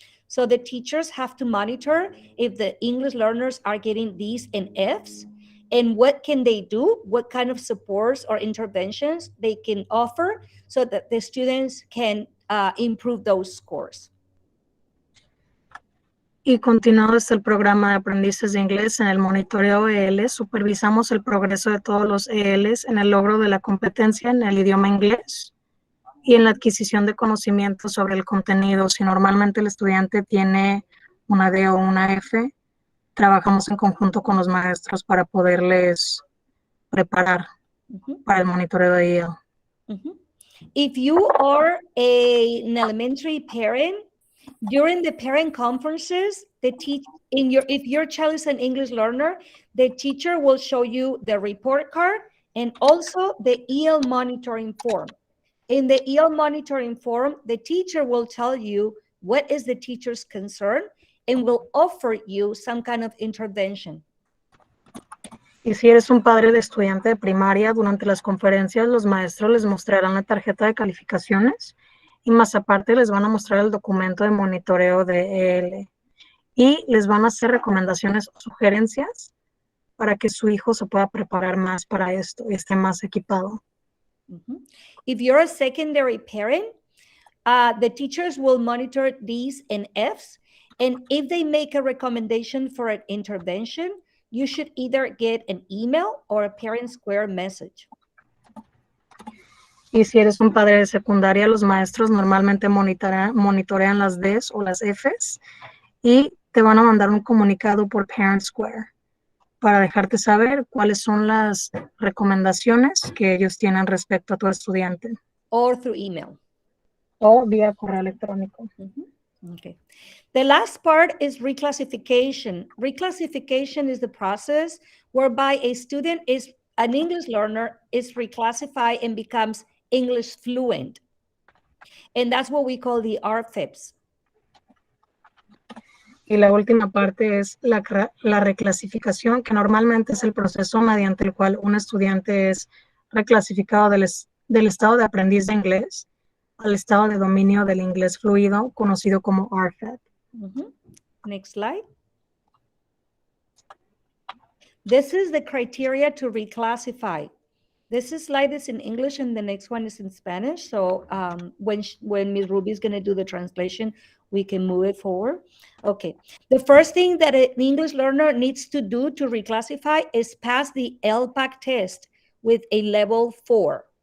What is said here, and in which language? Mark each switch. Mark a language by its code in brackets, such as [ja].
[en] So the teachers have to monitor if the English learners are getting D's and F's, and what can they do, what kind of supports or interventions they can offer so that the students can improve those scores. [es] Y continuado está el programa de aprendices de inglés en el monitoreo EL. Supervisamos el progreso de todos los ELs en el logro de la competencia en el idioma inglés y en la adquisición de conocimientos sobre el contenido. Si normalmente el estudiante tiene una D o una F, trabajamos en conjunto con los maestros para poderles preparar para el monitoreo de EL. [en] If you are an elementary parent, during the parent conferences, if your child is an English learner, the teacher will show you the report card and also the EL monitoring form. In the EL monitoring form, the teacher will tell you what is the teacher's concern and will offer you some kind of intervention. [es] Y si eres un padre de estudiante de primaria, durante las conferencias los maestros les mostrarán la tarjeta de calificaciones y más aparte les van a mostrar el documento de monitoreo de EL y les van a hacer recomendaciones o sugerencias para que su hijo se pueda preparar más para esto y esté más equipado. [en] If you're a secondary parent, the teachers will monitor D's and F's, and if they make a recommendation for an intervention, you should either get an email or a parent square message. [es] Y si eres un padre de secundaria, los maestros normalmente monitorean las D's o las F's y te van a mandar un comunicado por Parent Square para dejarte saber cuáles son las recomendaciones que ellos tienen respecto a tu estudiante. [en] Or through email. [es] O vía correo electrónico. [en] Okay. The last part is reclassification. Reclassification is the process whereby a student is an English learner is reclassified and becomes English fluent. And that's what we call the RFIPs. [es] Y la última parte es la reclasificación, que normalmente es el proceso mediante el cual un estudiante es reclasificado del estado de aprendiz de inglés al estado de dominio del inglés fluido, conocido como RFIP. [en] Next slide. This is the criteria to reclassify. This slide is in English and the next one is in Spanish. So when Ms. Ruby is going to do the translation, we can move it forward. Okay. The first thing that an English learner needs to do to reclassify is pass the LPAC test with a level 4.